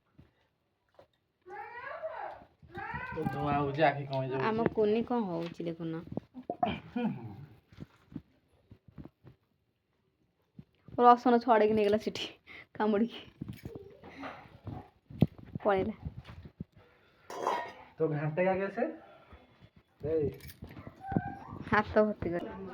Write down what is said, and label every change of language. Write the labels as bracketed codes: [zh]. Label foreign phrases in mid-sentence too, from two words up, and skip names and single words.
[or] ଧୂଆଁ ହଉଛି, ଆଖି କମି ଯାଉଛି। ଆମ କୁନି କ'ଣ ହଉଛି ଦେଖୁନ। ରସନ ଛଡ଼େଇକି ନେଇଗଲା ସେଠି କାମୁଡ଼ିକି ପଳେଇଲା। [hi] तो घंटे का कैसे [or] ହାତ ଭର୍ତ୍ତି କଲା।